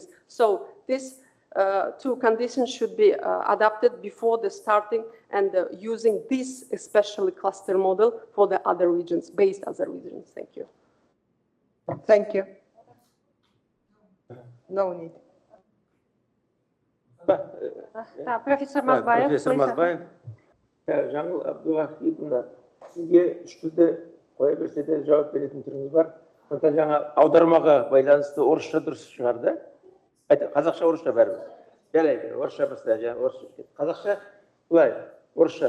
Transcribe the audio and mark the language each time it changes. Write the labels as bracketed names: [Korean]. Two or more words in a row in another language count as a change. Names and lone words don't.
[English] So these two conditions should be adapted before the starting and using this especially cluster model for the other regions, based other regions. Thank you. Thank you. No need. Professor Mazbayev, Professor Mazbayev, [Kazakh] Жаныл Абдуахидовна, сізге үш тілді қоя берсе де жауап беретін түріңіз бар. Сондықтан жаңа аудармаға байланысты орысша дұрыс шығарды. Қазақша, орысша бәрібір. Жарайды, орысша баста, орысша. Қазақша былай, орысша.